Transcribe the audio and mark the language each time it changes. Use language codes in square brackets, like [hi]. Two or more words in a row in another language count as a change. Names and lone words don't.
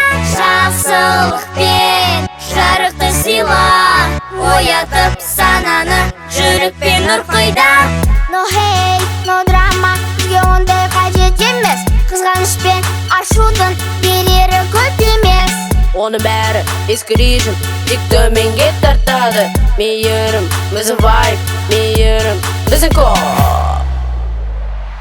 [kk] Жақсылықпен жарықты сыйла, оятып сананы жүрекпен нұрқида. [en] No hate, no drama, [kk] бізге ондай қажет емес. Қызғаныш пен ашудың берері көп емес. Оның бәрі ескі режим, тек төменге тартады. Мейірім, вызывай, мейірім, біздің код.